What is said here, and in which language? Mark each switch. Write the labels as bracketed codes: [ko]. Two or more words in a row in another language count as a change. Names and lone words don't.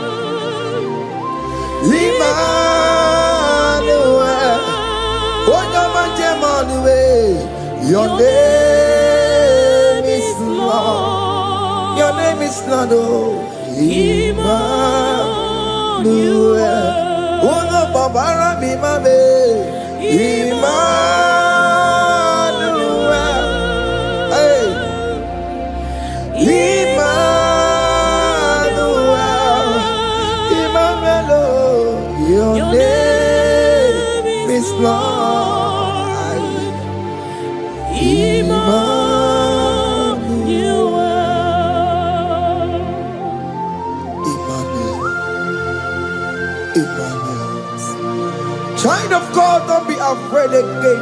[en] Emmanuel, your name is Lord. Your name is Lord. Oh, Emmanuel. Oh no, [yo] Baba mi mame. [en] Emmanuel. Hey. Emmanuel. Emmanuel. Your name is Lord. Emmanuel. Child of God, don't be afraid again.